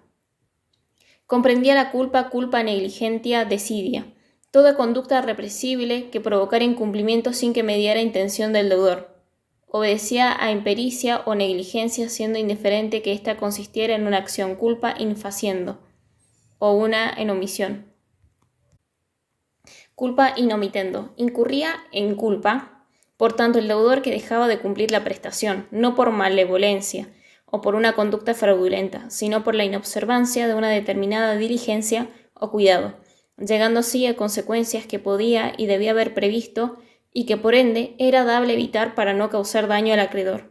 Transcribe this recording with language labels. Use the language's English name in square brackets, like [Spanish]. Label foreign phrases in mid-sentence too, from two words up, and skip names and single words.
[Spanish] Comprendía la culpa [Latin] negligentia desidia, [Spanish] toda conducta represible que provocara incumplimiento sin que mediara intención del deudor. Obedecía a impericia o negligencia, siendo indiferente que ésta consistiera en una acción [Latin] culpa infaciendo [Spanish] o una en omisión. [Latin] Culpa in omitendo. [Spanish] Incurría en culpa, por tanto, el deudor que dejaba de cumplir la prestación, no por malevolencia o por una conducta fraudulenta, sino por la inobservancia de una determinada diligencia o cuidado, llegando así a consecuencias que podía y debía haber previsto y que por ende era dable evitar para no causar daño al acreedor.